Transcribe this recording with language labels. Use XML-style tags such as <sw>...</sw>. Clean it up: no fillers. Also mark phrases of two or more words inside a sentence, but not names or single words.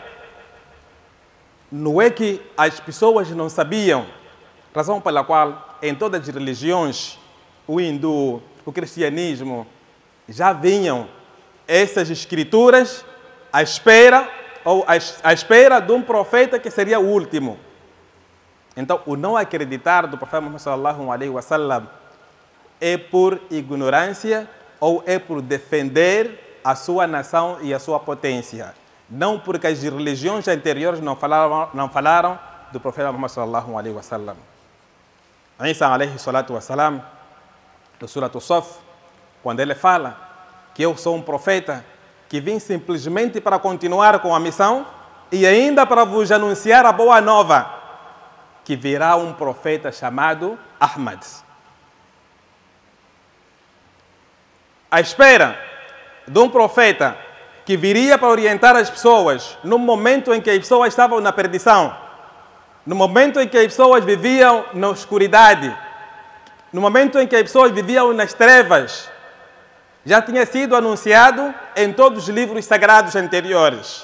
<pt>Não é que as pessoas não sabiam, razão pela qual em todas as religiões, o hindu, o cristianismo, já vinham essas escrituras à espera de um profeta que seria o último. Então, o não acreditar do profeta Muhammad</pt> <ar>صلى الله عليه وسلم</ar> <pt>é por ignorância ou é por defender a sua nação e a sua potência. Não porque as religiões anteriores não falaram do profeta Muhammad</pt> <ar>صلى الله عليه وسلم. Isa عليه الصلاة والسلام,</ar> <pt>no Surat As-Saff, quando ele fala que eu sou um profeta que vim simplesmente para continuar com a missão e ainda para vos anunciar a boa nova, que virá um profeta chamado Ahmad. À espera de um profeta que viria para orientar as pessoas no momento em que as pessoas estavam na perdição, no momento em que as pessoas viviam na escuridade, no momento em que as pessoas viviam nas trevas, já tinha sido anunciado em todos os livros sagrados anteriores.</pt>